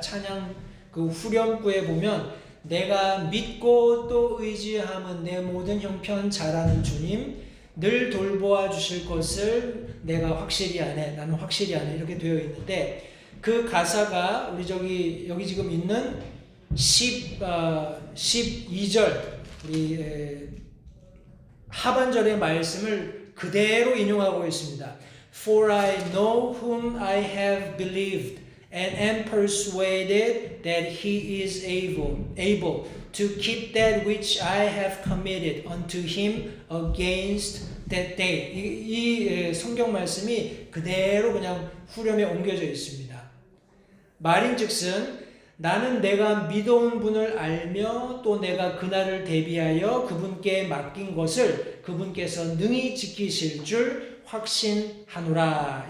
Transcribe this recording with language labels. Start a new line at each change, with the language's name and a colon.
Korean: 찬양 그 후렴구에 보면 내가 믿고 또 의지함은 내 모든 형편 잘하는 주님 늘 돌보아 주실 것을 내가 확실히 아네. 나는 확실히 아네. 이렇게 되어 있는데 그 가사가 우리 여기 지금 있는 12절 우리 하반절의 말씀을 그대로 인용하고 있습니다.
English: For I know whom I have believed and am persuaded that he is able to keep that which I have committed unto him against that day.
Korean: 이 성경 말씀이 그대로 그냥 후렴에 옮겨져 있습니다. 말인즉슨 나는 내가 믿어온 분을 알며 또 내가 그날을 대비하여 그분께 맡긴 것을 그분께서 능히 지키실 줄 확신하노라.